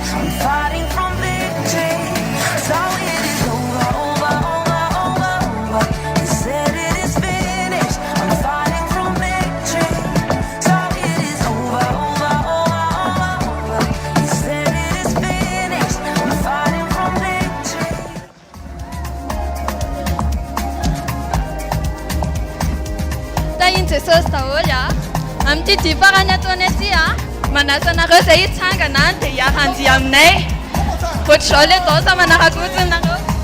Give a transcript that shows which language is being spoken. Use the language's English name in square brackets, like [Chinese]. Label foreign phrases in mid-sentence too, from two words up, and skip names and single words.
[English] I'm fighting from victory. So it is over, over, over, over, over. You said it is finished. I'm fighting from victory. So it is over, over, over, over, over. You said it is finished. I'm fighting from victory. [Malagasy] Tahin Jesosy daholo a amin'ity difarany ataony aty a manasa anareo zay hitsangana dia hiarandy aminay ohatr'izao le dansa manaraka fotsiny nareo.